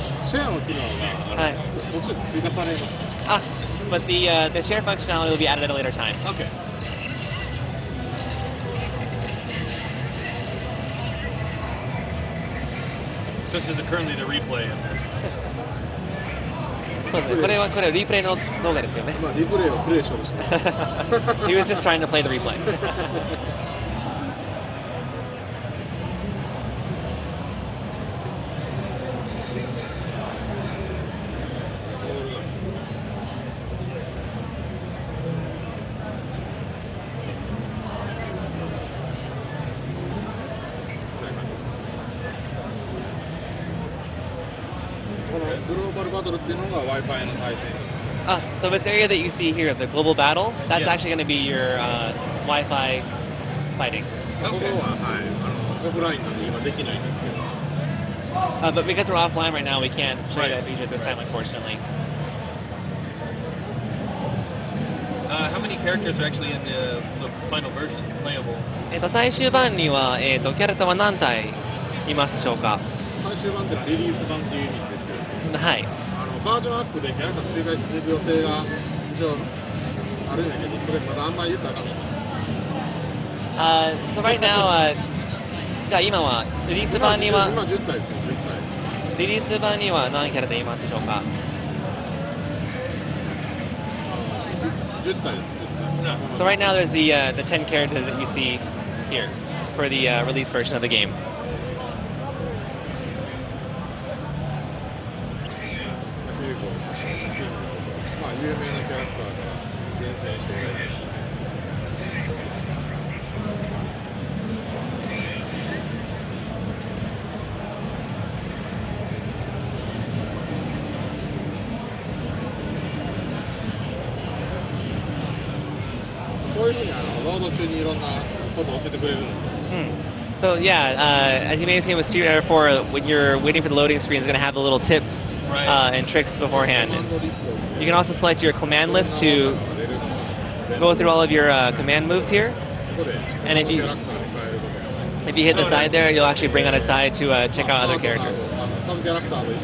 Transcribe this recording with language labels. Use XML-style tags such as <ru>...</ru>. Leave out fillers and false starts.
<ja>シェアの機能が途中で追加されます。</ja> <en>But the share functionality will be added at a later time. Okay. So this is currently the replay of this.</en> <ja>そうですね。これはリプレイの動画ですよね。リプレイをプレイしようとしてます。</ja> <en>He was just trying to play the replay.</en> <ja>グローバルバトルっていうのが Wi-Fi の対戦。</ja> <en>So this area that you see here, the global battle, that's actually going to be your Wi-Fi fighting.</en> <ja>ここはオフラインなんで今できないんですけど。</ja> <en>But because we're offline right now, we can't show you that feature this time, unfortunately. How many characters are actually in the final version playable?</en> <ja>最終版にはキャラクターは何体いますでしょうか？最終版っていうのはリリース版っていう意味ですよ。はい。バージョンアップでキャラクター追加していく予定が一応あるんだけど、それまだあんまり言ったらダメ。</ja> <en>So right now,</en> <ja>じゃあ今はリリース版には今10体ですよ、10体。リリース版には何キャラでいますでしょうか？ 10体です、10体。</ja> <en>So right now there's the 10 characters that you see here for the release version of the game.</en> <ja>まあ有名なキャラクターから厳選していただいて。こういうふうにロード中にいろんなことを教えてくれるんです。</ja> <en>So yeah, as you may have seen with Street Fighter 4, when you're waiting for the loading screen, it's going to have the little tips and tricks beforehand. You can also select your command list to go through all of your command moves here. And if you hit the side there, you'll actually bring on a side to check out other characters.</en>